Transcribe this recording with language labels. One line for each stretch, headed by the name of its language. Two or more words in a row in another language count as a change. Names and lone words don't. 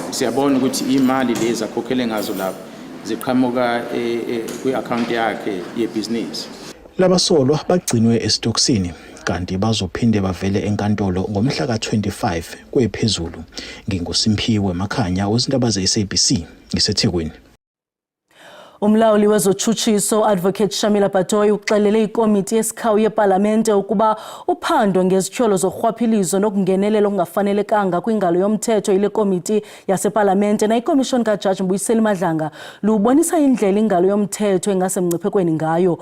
Zulu: Siyabona ukuthi imali lezi akhokhele ngazo lapho ziqhamuka kwi-account yakhe yebusiness. Labasolwa bagcinwe esitokisini kanti bazophinde bavele enkantolo ngomhla ka-25 kwephezulu. NginguSimphiwe Makhanya wezindaba ze-SABC ngiseThekwini.
Xhosa: Umlawuli wezotshutshiso Advocate Shamila Batoyi uxelele ikomiti yesikhawu yeParlamente ukuba uphando ngezityholo zorhwaphilizo nokungenelela okungafanelekanga kwingalo yomthetho ile komiti yaseParlamente na ikomishoni kaJaji Mbuyiseli Madlanga lubonisa indlela ingalo yomthetho engasemngciphekweni ngayo.